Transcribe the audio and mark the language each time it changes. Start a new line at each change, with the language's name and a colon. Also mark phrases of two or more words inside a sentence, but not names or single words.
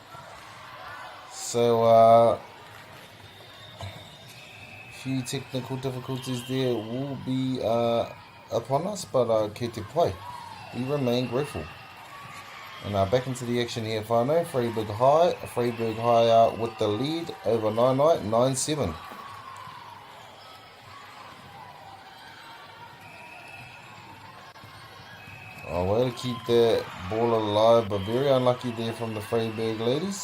English: So, few technical difficulties there will be upon us, but
Māori: ke te pai.
English: We remain grateful. And back into the action here, whānau. Freyberg High with the lead over Nainai, 9-7. Way to keep that ball alive, but very unlucky there from the Freyberg ladies.